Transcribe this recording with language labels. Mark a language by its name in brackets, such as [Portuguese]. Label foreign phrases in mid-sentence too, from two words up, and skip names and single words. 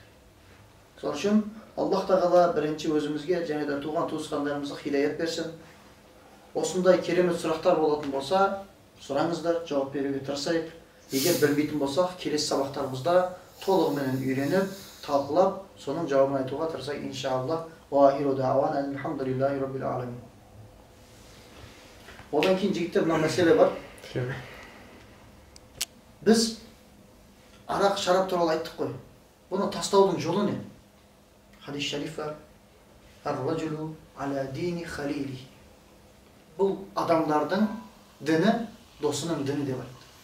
[Kazakh] Сол үшін Аллах Тағала бірінші өзімізге және де туған туысқандарымызға хидаят берсін. Осындай керемет сұрақтар болатын болса, сұраңыздар, жауап беруге тырысайық. Егер білмейтін болсақ, келесі сабақтарымызда толығымен үйреніп, талқылап, соның жауабын айтуға тырысайық иншаллах. [Arabic] وآخر دعوانا الحمد لله رب العالمين. [Kazakh] Одан кейін жігіттер мына мәселе бар. Біз арақ, шарап туралы айттық қой. Бұны тастаудың жолы не? Хадис шариф бар. [Arabic] الرجل على دين خليله. [Kazakh] Бұл адамдардың діні досының діні деп айтты.